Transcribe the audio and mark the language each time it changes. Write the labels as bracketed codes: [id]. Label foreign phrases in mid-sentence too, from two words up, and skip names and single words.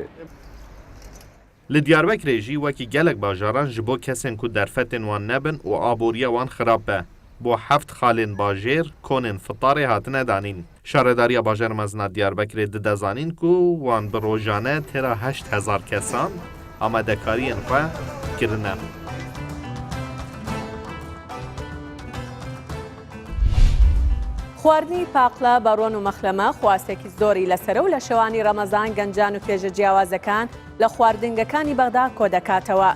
[ku] Li Diyarbekirê jî wekî gelek bajaran ji bo kesên ku derfetên wan nebin û aboriya wan xirab be. Bo heft xalên bajêr konên fitarê hatine danîn. Şaredariya Bajarê mezin a Diyarbekirê dide zanîn ku wan bi rojane têra 8000 kesan amadekariyên xwe kirine. [ckb] خواردنی پاقلە بەڕۆن و مەخلەمە خواستێکی زۆری لەسەرە و لە شەوانی ڕەمەزان گەنجان و پێژە جیاوازەکان لە خواردنگەکانی بەغدا کۆ دەکاتەوە.